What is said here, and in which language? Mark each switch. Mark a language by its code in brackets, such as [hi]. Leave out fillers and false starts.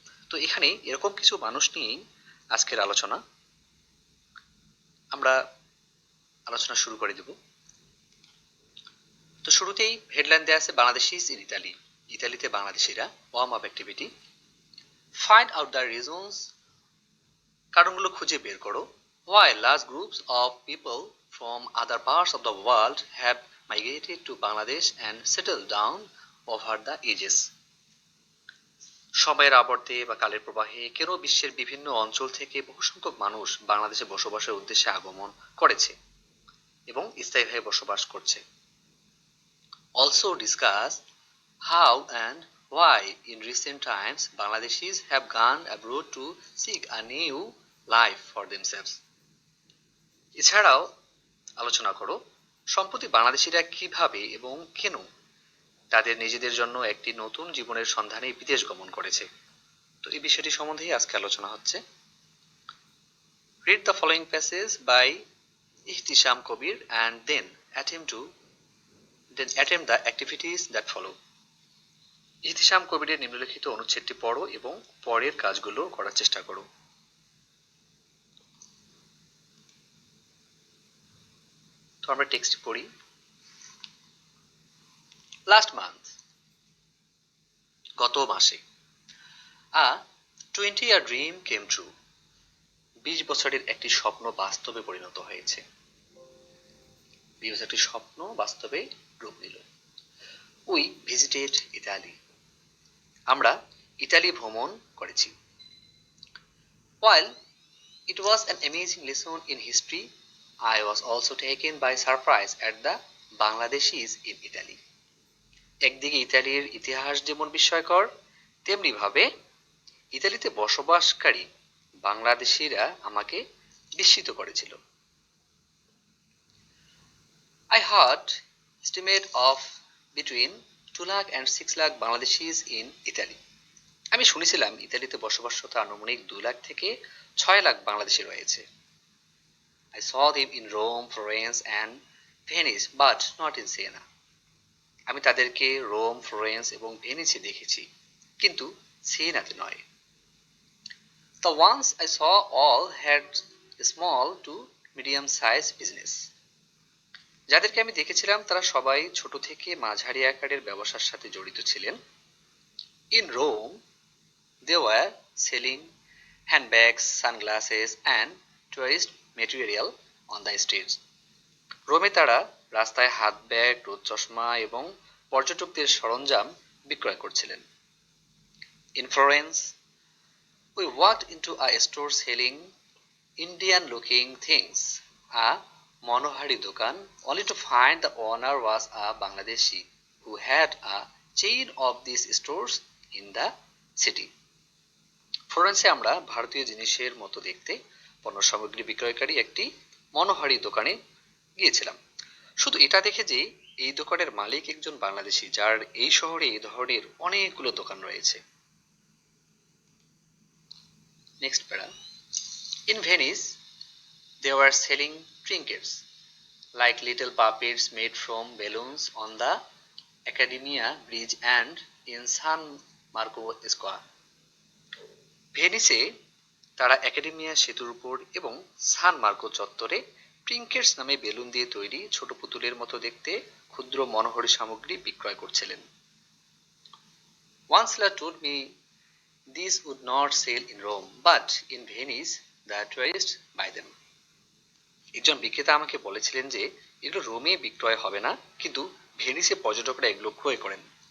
[bn] তো এখানে এরকম কিছু মানুষ নিয়েই আজকের আলোচনা। আমরা আলোচনা শুরু করে দেব। তো শুরুতেই হেডলাইন দেয়া আছে [en] Bangladeshis in Italy, [bn] ইতালিতে বাংলাদেশিরা। [en] Warm up activity. Find out the reasons, [bn] কারণগুলো খুঁজে বের করো। [en] Why large groups of people from other parts of the world have migrated to Bangladesh and settled down over the ages. [bn] সময়ের আবর্তে বা কালের প্রবাহে কেন বিশ্বের বিভিন্ন অঞ্চল থেকে বহু সংখ্যক মানুষ বাংলাদেশে বসবাসের উদ্দেশ্যে আগমন করেছে এবং স্থায়ীভাবে বসবাস করছে। [en] Also discuss how and why in recent times Bangladeshis have gone abroad to seek a new life for themselves. [bn] এছাড়াও আলোচনা করো সম্প্রতি বাংলাদেশিরা কিভাবে এবং কেন তাদের নিজেদের জন্য একটি নতুন জীবনের সন্ধানে বিদেশ গমন করেছে। তো এই বিষয়টি সম্বন্ধেই আজকে আলোচনা হচ্ছে। [en] Read the following passage by Ihtisham Kabir and then attempt the activities that follow. [bn] Ehtisham কবিরের নিম্নলিখিত অনুচ্ছেদটি পড়ো এবং পরের কাজগুলো করার চেষ্টা করো। তো আমরা টেক্সট পড়ি। [en] last month, [bn] গত মাসে, [en] a 20-year dream came true, [bn] 20 বছরের একটি স্বপ্ন বাস্তবে পরিণত হয়েছে। 20 বছরের একটি স্বপ্ন বাস্তবে রূপ নিল। [en] We visited Italy, [bn] আমরা ইতালি ভ্রমণ করেছি। [en] While it was an amazing lesson in history, I was also taken by surprise at the Bangladeshis in Italy. [bn] একদিকে ইতালির ইতিহাস যেমন বিস্ময়কর, তেমনি ভাবে ইতালিতে বসবাসকারী বাংলাদেশিরা আমাকে বিস্মিত করেছিল। [en] I heard estimate of between 2 lakh and 6 lakh Bangladeshis in Italy. [bn] আমি শুনেছিলাম ইতালিতে বসবাসরত আনুমানিক 2 লাখ থেকে 6 লাখ বাংলাদেশি রয়েছে। [en] I saw them in Rome, Florence and Venice, but not in Siena. [bn] আমি তাদেরকে রোম, ফ্লোরেন্স এবং ভেনিসে দেখেছি, কিন্তু সিয়েনাতে নয়। [en] The ones I saw all had a small to medium size business. [bn] যাদেরকে আমি দেখেছিলাম তারা সবাই ছোট থেকে মাঝারি আকারের ব্যবসার সাথে জড়িত ছিলেন। [en] In Rome, they were selling handbags, sunglasses and tourist material on the streets. [bn] রোমে তারা রাস্তায় হাত ব্যাগ, রোদ চশমা এবং পর্যটকদের সরঞ্জাম বিক্রয় করছিলেন। [en] In Florence, we walked into a store selling Indian-looking things, a [bn] মনোহারি দোকান, [en] only to find the owner was a Bangladeshi who had a chain of these stores in the city. [bn] ফ্লোরেন্সে আমরা ভারতীয় জিনিসের মতো দেখতে পণ্য সামগ্রী বিক্রয়কারী একটি মনোহারি দোকানে গিয়েছিলাম। শুধু এটা দেখে যে এই দোকানের মালিক একজন বাংলাদেশি, যার এই শহরে এই ধরনের অনেকগুলো দোকান রয়েছে। [en] Next para. In Venice, they were selling trinkets like little puppets made from balloons on the Accademia Bridge and in San Marco Square. [bn] ভেনিসে তারা একাডেমিয়া সেতুর উপর এবং সান মার্কো চত্বরে ট্রিঙ্কেটস নামে বেলুন দিয়ে তৈরি ছোট পুতুলের মতো দেখতে ক্ষুদ্র মনোহরী সামগ্রী বিক্রয় করছিলেন। [en] One seller told me these would not sell in Rome, but in Venice the tourists buy them. [bn] একজন বিক্রেতা আমাকে বলেছিলেন যে এগুলো রোমে বিক্রয় হবে না, কিন্তু ভেনিসে পর্যটকরা এগুলো ক্রয় করেন।